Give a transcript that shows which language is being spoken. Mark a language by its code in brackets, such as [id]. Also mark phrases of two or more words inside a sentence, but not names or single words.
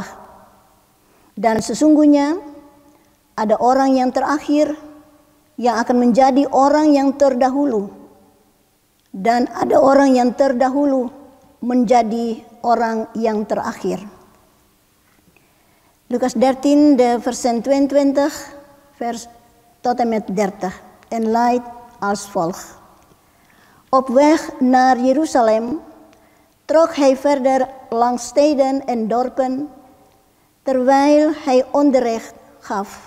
[id] Dan sesungguhnya ada orang yang terakhir yang akan menjadi orang yang terdahulu, dan ada orang yang terdahulu menjadi orang yang terakhir. [nl] Lukas 13, de vers 22, vers tot en met 30. En luidt als volgt. Op weg naar Jeruzalem trok hij verder langs steden en dorpen, terwijl hij onderricht gaf.